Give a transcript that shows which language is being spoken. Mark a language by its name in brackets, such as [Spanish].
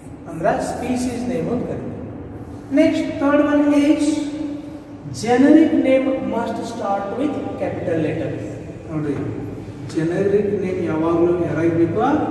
[Kannada] ಅಂದ್ರೆ species name ಅಂತ ಕರಿತೀವಿ. [English] Next, third one is generic name must start with capital letter. [Kannada] ನೋಡ್ರಿ, generic name ಯಾವಾಗಲೂ ಯಾರಾಗಬೇಕು?